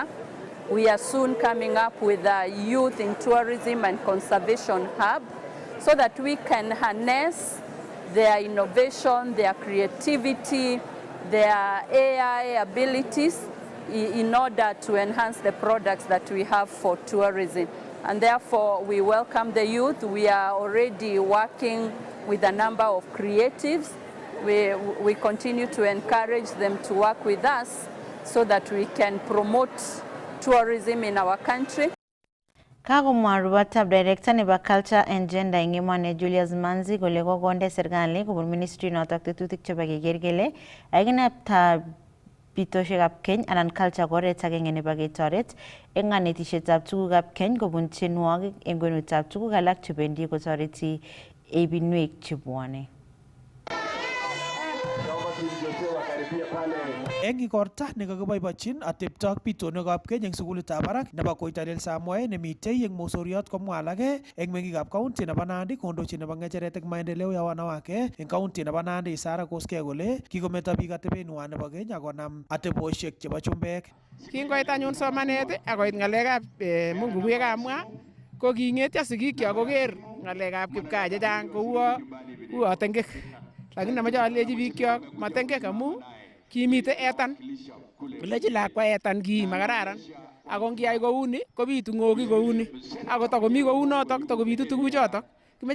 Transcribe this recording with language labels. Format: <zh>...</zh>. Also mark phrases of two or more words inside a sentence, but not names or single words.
<en>We are soon coming up with a youth in tourism and conservation hub so that we can harness their innovation, their creativity, their AI abilities in order to enhance the products that we have for tourism. And therefore, we welcome the youth. We are already working with a number of creatives. We continue to encourage them to work with us so that we can promote tourism in our country.</en> <kln>Kagomwa rubatab director nebo</kln> <en>culture and gender</en> <kln>eng emoni Julius Manzi kole kokonde serikali kobun ministry notok tetutik chebo keker kele kakinapta bitoshekab keny anan culture koret agenge nebo ketoret eng kanetishetab tugukab keny kobun tienwogik eng kwenutab tuguk alak chebendi kotoreti ebinwek chebwone. Eng igorta nekakiboibochin atepto ak bitonwekab keny eng sukulitab barak nebo Koitalel Samoei nemitei eng Mosoriot komwa alake eng mengikab kaunti nebo Nandi kondochin nebo ngecheret eng</kln> <sw>maendeleo ya wanawake</sw> <kln>eng kaunti nebo Nandi Sara Koskei kole kikometo biik atebenwa nebo keny akonam ateboshek chebo chumbek. Kingoit anyun somanet akoit ngalekab Mungu yekamwa ko kingetyo sigikyok koker ngalekab kipkaa chechang kou tengek, lakini amache alechi bikyok matengek amu kimite etan, lechi lakwa etan ki makararan, ako ngiyai kouni kobitu ngoki kouni, ako takomi kounotok takobitu tuguchotok.</kln>